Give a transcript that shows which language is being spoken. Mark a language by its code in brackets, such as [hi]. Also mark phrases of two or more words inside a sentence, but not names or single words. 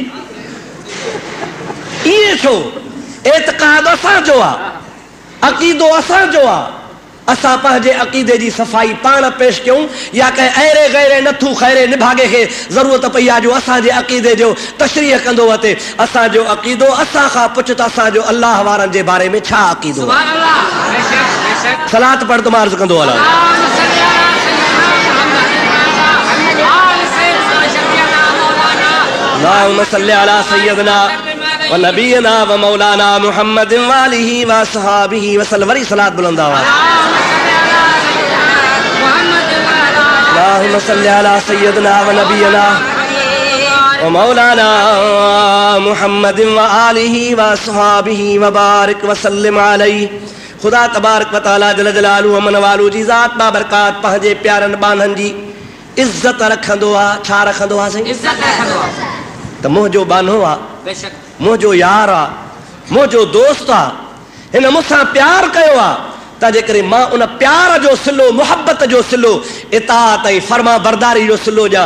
[sd] इएं छो एतक़ाद असांजो आहे अक़ीदो असांजो आहे असां पंहिंजे अक़ीदे जी सफ़ाई पाण पेश कयूं या कंहिं अहिड़े गैरे नथू खैरे निभागे खे ज़रूरत पई आहे जो असांजे अक़ीदे जो तशरीह कंदो वते असांजो अक़ीदो असां खां पुछ त असांजो अल्लाह वारनि जे बारे में छा अक़ीदो आहे सलात पढ़ त मां अर्ज़ कंदो हलां [ar] اللهم صل على سيدنا ونبينا ومولانا محمد وآله وأصحابه وسلم. [sd] वरी सलात बुलंद आवाज़। [ar] اللهم صل على سيدنا ونبينا ومولانا محمد وآله وأصحابه وبارك وسلم عليه. [sd] खुदा [ar] تبارك وتعالى جل جلاله [sd] अमन वालू जी ज़ात बाबरकात पंहिंजे प्यारनि बाननि जी इज्जत रखंदो आहे। छा रखंदो आहे साईं? इज्जत रखंदो आहे। त मुंहिंजो बानो आहे, बेशक मुंहिंजो यार आहे, मुंहिंजो दोस्त आहे, हिन मूंसां प्यार कयो आहे त जेकॾहिं मां उन प्यार जो सिलो, मुहबत जो सिलो, इताअत ऐं फर्मा बरदारी जो सिलो ॾियां।